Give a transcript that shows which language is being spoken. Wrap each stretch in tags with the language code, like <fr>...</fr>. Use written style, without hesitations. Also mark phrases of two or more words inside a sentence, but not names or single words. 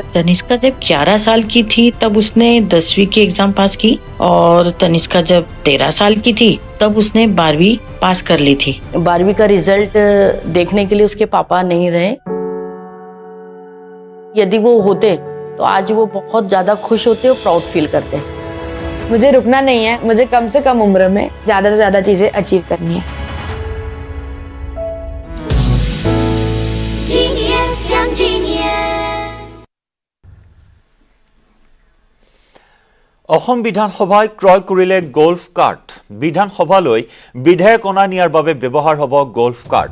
<hi>तनिष्का जब 11 साल की थी तब उसने 10वीं की एग्जाम पास की, और तनिष्का जब 13 साल की थी तब उसने 12वीं पास कर ली थी। 12वीं का रिजल्ट देखने के लिए उसके पापा नहीं रहे। यदि वो होते तो आज वो बहुत ज्यादा खुश होते और</hi> <en>proud feel</en> <hi>करते। मुझे रुकना नहीं है, मुझे कम से कम उम्र में ज्यादा से ज्यादा चीजें अचीव करनी है।</hi> <as>অসম বিধানসভাই ক্ৰয় কৰিলে গল্ফ কাৰ্ট। বিধানসভালৈ বিধায়ক অনা নিয়াৰ বাবে ব্যৱহাৰ হ'ব গল্ফ কাৰ্ট।</as>